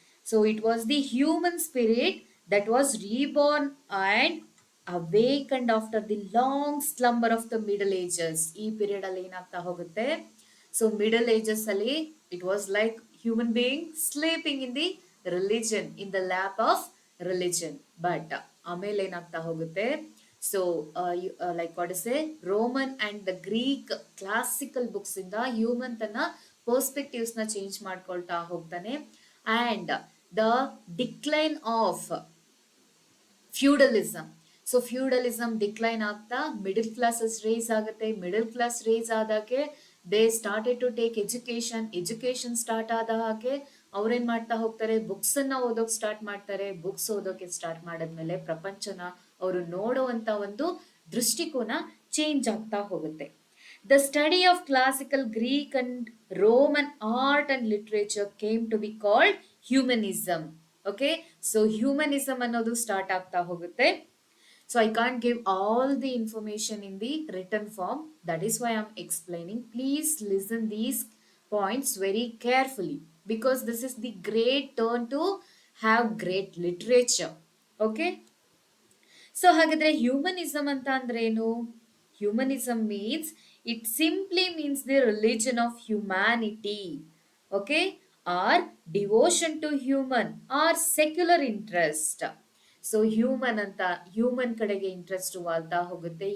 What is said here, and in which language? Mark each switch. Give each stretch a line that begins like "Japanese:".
English: So it was the human spirit that was reborn and awakened after the long slumber of the Middle Ages.
Kannada: ಈ period ಅಲ್ಲಿ ಏನಾಗ್ತಾ ಹೋಗುತ್ತೆ?
English: So Middle Ages ಅಲ್ಲಿ it was like human being sleeping in the religion, in the lap of religion.
Kannada: But ಆಮೇಲೆ ಏನಾಗ್ತಾ ಹೋಗುತ್ತೆ?
English: So like what to say, Roman and the Greek classical books ಇಂದ human ತನ್ನ perspectives ನ change
Kannada: ಮಾಡ್ಕೊಳ್ತಾ ಹೋಗ್ತಾನೆ.
English: And the decline of feudalism.
Kannada: So feudalism decline ಆಗ್ತಾ middle classes race ಆಗುತ್ತೆ.
English: Middle class rise ಆದಾಗೆ they started to take education.
Kannada: Education start ಆದ ಹಾಗೆ ಅವ್ರೇನ್ ಮಾಡ್ತಾ ಹೋಗ್ತಾರೆ, ಬುಕ್ಸ್ ಅನ್ನ ಓದೋಕ್ ಸ್ಟಾರ್ಟ್ ಮಾಡ್ತಾರೆ. ಬುಕ್ಸ್ ಓದೋಕೆ ಸ್ಟಾರ್ಟ್ ಮಾಡಿದ್ಮೇಲೆ ಪ್ರಪಂಚನ ಅವರು ನೋಡುವಂತ ಒಂದು ದೃಷ್ಟಿಕೋನ ಚೇಂಜ್ ಆಗ್ತಾ ಹೋಗುತ್ತೆ.
English: The study of classical Greek and Roman art and literature came to be called humanism.
Kannada: Okay, so humanism ಅನ್ನೋದು ಸ್ಟಾರ್ಟ್ ಆಗ್ತಾ ಹೋಗುತ್ತೆ.
English: So I can't give all the information in the written form. That is why I'm explaining. Please listen these points very carefully because this is the great turn to have great literature.
Kannada: Okay. So ಹಾಗಾದ್ರೆ humanism ಅಂತ ಅಂದ್ರೆ ಏನು?
English: Humanism means it simply means the religion of humanity. Okay, or devotion to human or secular interest.
Kannada: So human ಅಂತ human ಕಡೆಗೆ interest ವಾಲ್ತಾ ಹೋಗುತ್ತೆ.